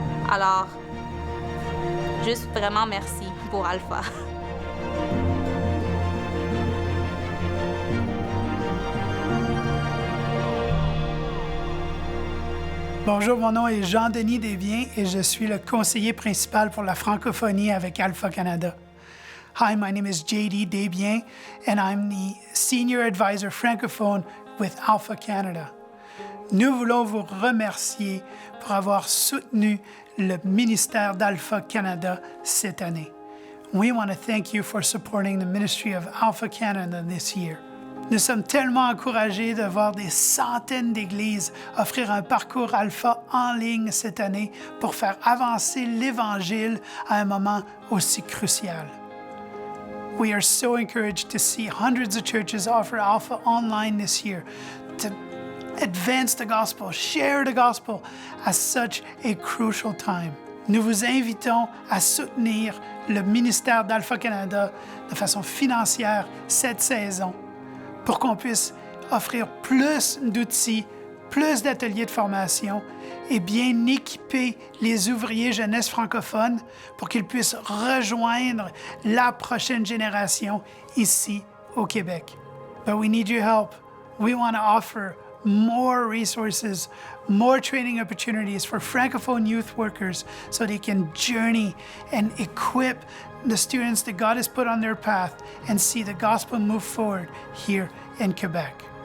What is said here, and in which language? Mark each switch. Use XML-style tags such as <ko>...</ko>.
<fr>Alors, juste vraiment merci pour Alpha. Bonjour, mon nom est Jean-Denis Desbiens et je suis le conseiller principal pour la francophonie avec Alpha Canada.</fr> <en>Hi, my name is JD Desbiens and I'm the Senior Advisor Francophone with Alpha Canada.</en> <fr>Nous voulons vous remercier pour avoir soutenu le ministère d'Alpha Canada cette année.</fr> <en>We want to thank you for supporting the ministry of Alpha Canada this year.</en> <fr>Nous sommes tellement encouragés de voir des centaines d'églises offrir un parcours Alpha en ligne cette année pour faire avancer l'Évangile à un moment aussi crucial.</fr> <en>We are so encouraged to see hundreds of churches offer Alpha online this year to advance the gospel, share the gospel at such a crucial time.</en> <fr>Nous vous invitons à soutenir le ministère d'Alpha Canada de façon financière cette saison pour qu'on puisse offrir plus d'outils, plus d'ateliers de formation et bien équiper les ouvriers jeunesse francophones pour qu'ils puissent rejoindre la prochaine génération ici au Québec.</fr> <en>But we need your help. We want to offer more resources, more training opportunities for Francophone youth workers so they can journey and equip the students that God has put on their path and see the gospel move forward here in Quebec.</en>